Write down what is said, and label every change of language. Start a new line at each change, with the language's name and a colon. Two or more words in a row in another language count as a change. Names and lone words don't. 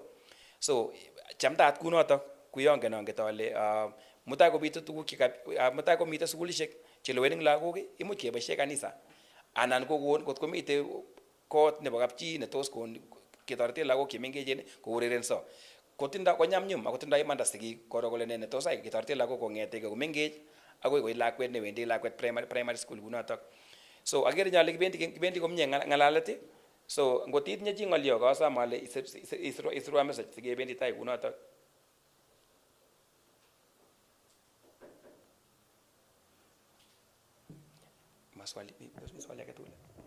Kalenjin: So chamtat kunoto kuyongen onget ale muta ko bitu tuguk muta ko mite sugulishek chelowening lagok imuch keboishe kanisa anan ko kot komite kot nebo kapchi ne tos kon ketorete lagok chemengechen kourerenso kotinda konyamnyum akotinda imanda sigik koro kole ne tos ai ketorete lagok kongete komengech agoi koit lakwet newendi lakwet
English: primary school
Kalenjin: kunotok. So agere nyale kibendi komye ngalalet. So ngotit nye chi ngolyo kasam ale isirwa message sikebendi tai kunotok. Maswali ake tugul.